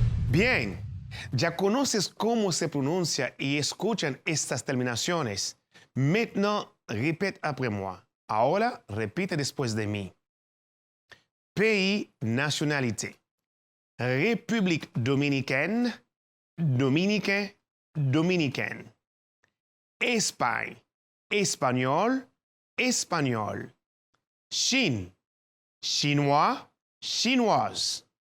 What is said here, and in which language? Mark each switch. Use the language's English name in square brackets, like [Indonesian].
[Spanish] Bien, ya conoces cómo se pronuncia y escuchan estas terminaciones. [French] Maintenant, répète après moi. [Spanish] Ahora, repite después de mí. [French] Pays, nationalité. République dominicaine, dominicain, dominicaine. Espagne, espagnol, espagnol. Chine, chinois, chinoise.